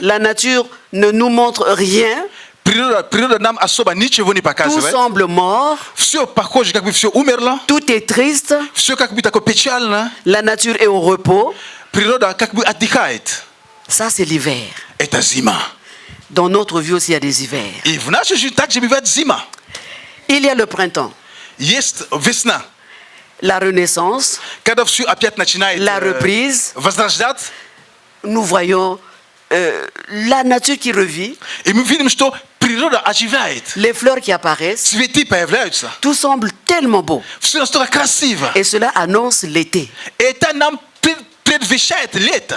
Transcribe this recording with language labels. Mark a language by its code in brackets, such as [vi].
[fr] La nature ne nous montre rien. [ru] Природа нам особо ничего не [fr] Tout [ru] показывает. [fr] semble mort. [ru] Все похоже, как бы все умерло. [fr] Tout est triste. [ru] Все как бы такое печально. [fr] La nature est au repos. [ru] Природа как бы отдыхает. [fr] Ça, c'est l'hiver. [ru] Это зима. [fr] Dans notre vie aussi, il y a des hivers. [ru] И в нашей жизни также бывает зима. [fr] Il y a le printemps, [ru] Есть весна. [fr] la renaissance, [ru] Когда все опять начинает [fr] la reprise. [ru] возрождаться. [fr] Nous voyons la nature qui revit. [ru] И мы видим, что priroda оживает. [fr] Les fleurs qui apparaissent, [ru] Цветы появляются. [fr] tout semble tellement beau. [ru] Все настолько красиво. [fr] Et cela annonce l'été. [ru] Это нам предвещает лето.